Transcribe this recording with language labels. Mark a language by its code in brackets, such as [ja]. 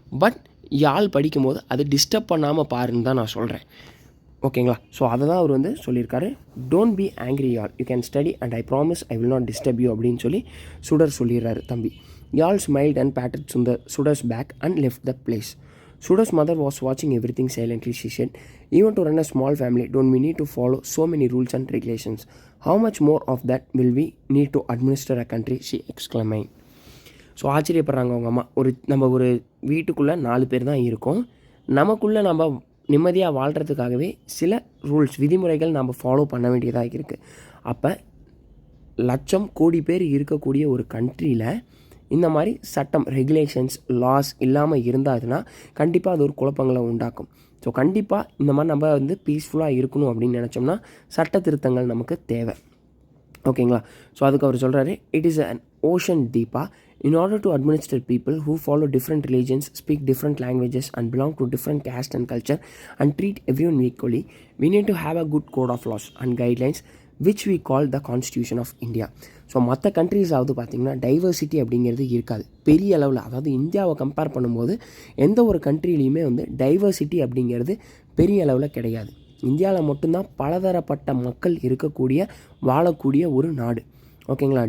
[ta] But யாழ் படிக்கும்போது அது disturb பண்ணாமல் பாருன்னு தான் நான் சொல்கிறேன். ஓகேங்களா? ஸோ அதை தான் அவர் வந்து சொல்லியிருக்காரு. [en] don't be angry Yazh, you can study and I promise I will not disturb you [ta] அப்படின்னு சொல்லி சுடர் சொல்லிடுறாரு தம்பி. [en] Yazh smiled and patted Sudar's back and left the place. Sudar's mother was watching everything silently. She said, even to run a small family, don't we need to follow so many rules and regulations? How much more of that will we need to administer a country? She exclaimed. [ta] So ஆச்சரியப்படுறாங்க அவங்க அம்மா. நம்ம ஒரு வீட்டுக்குள்ளே 4 பேர் தான் இருக்கோம். நமக்குள்ளே நம்ம நிம்மதியாக வாழ்கிறதுக்காகவே சில ரூல்ஸ், விதிமுறைகள் நம்ம ஃபாலோ பண்ண வேண்டியதாக இருக்குது. அப்போ லட்சம் கோடி பேர் இருக்கக்கூடிய ஒரு கண்ட்ரியில் இந்த மாதிரி சட்டம், ரெகுலேஷன்ஸ், லாஸ் இல்லாமல் இருந்தாதுன்னா கண்டிப்பாக அது ஒரு குழப்பங்களை உண்டாக்கும். ஸோ கண்டிப்பாக இந்த மாதிரி நம்ம வந்து பீஸ்ஃபுல்லாக இருக்கணும் அப்படின்னு நினச்சோம்னா சட்ட திருத்தங்கள் நமக்கு தேவை. ஓகேங்களா? ஸோ அதுக்கு அவர் சொல்கிறாரு, [en] It is an ocean டீப்பா. In order to administer people who follow different religions, speak different languages and belong to different caste and culture and treat everyone equally, we need to have a good code of laws and guidelines which we call the Constitution of India. [ta] So மற்ற கண்ட்ரீஸாவது பார்த்திங்கன்னா diversity அப்படிங்கிறது இருக்காது பெரிய அளவில். அதாவது இந்தியாவை compare பண்ணும்போது எந்த ஒரு கண்ட்ரிலையுமே வந்து டைவர்சிட்டி அப்படிங்கிறது பெரிய அளவில் கிடையாது. இந்தியாவில் மட்டும்தான் பலதரப்பட்ட மக்கள் இருக்கக்கூடிய வாழக்கூடிய ஒரு நாடு. ஓகேங்களா?